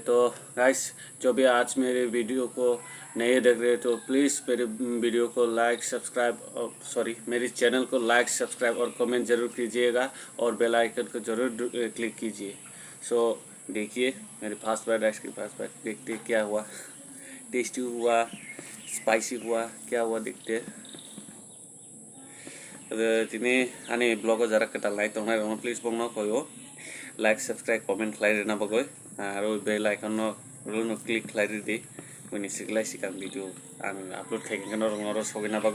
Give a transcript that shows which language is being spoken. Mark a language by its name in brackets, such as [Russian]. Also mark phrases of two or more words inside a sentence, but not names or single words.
[Hindi] तो गाइस, जो भी आज मेरे वीडियो को नहीं देख रहे तो प्लीज़ मेरे वीडियो को [English] like subscribe [Hindi] और मेरे चैनल को [English] like subscribe [Hindi] और कमेंट ज़रूर कीजिएगा और [English] bell icon [Hindi] को ज़रूर क्लिक कीजिए। सो देखिए मेरे [English] fast bite rice [Hindi] की [English] fast bite, [Hindi] देखते क्या हुआ, टेस्टी हुआ, स्पाइसी हुआ, क्या हुआ देखते हैं। [Kok Borok] तिनी आंनि ब्लगआव जरा खोथा लाइक दं प्लिज बुंनो खयो [English] like subscribe comment [Kok Borok] खालायना बागै आरो [English] bell icon [Kok Borok] रुनो क्लिक खालायदि उनि सिगलाय सिगां भिडिअ आं आपलोड खायगोन रंग सगैना बागै।